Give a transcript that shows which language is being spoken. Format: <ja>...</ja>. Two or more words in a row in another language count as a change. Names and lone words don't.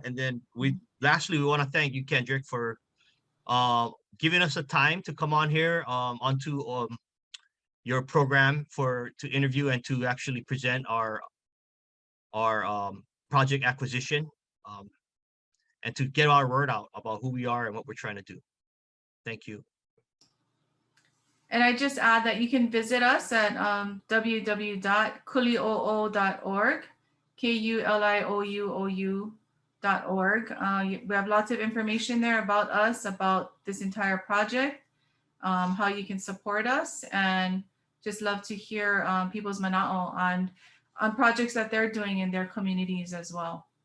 <en>And then lastly, we want to thank you, Kendrick, for giving us the time to come on here onto your program to interview and to actually present our project acquisition, and to get our word out about who we are and what we're trying to do. Thank you. And I just add that you can visit us at www.kuliʻouʻou.org, KULIOUOU.org. We have lots of information there about us, about this entire project, how you can support us, and just love to hear people's mana'o on projects that they're doing in their communities as well.</en>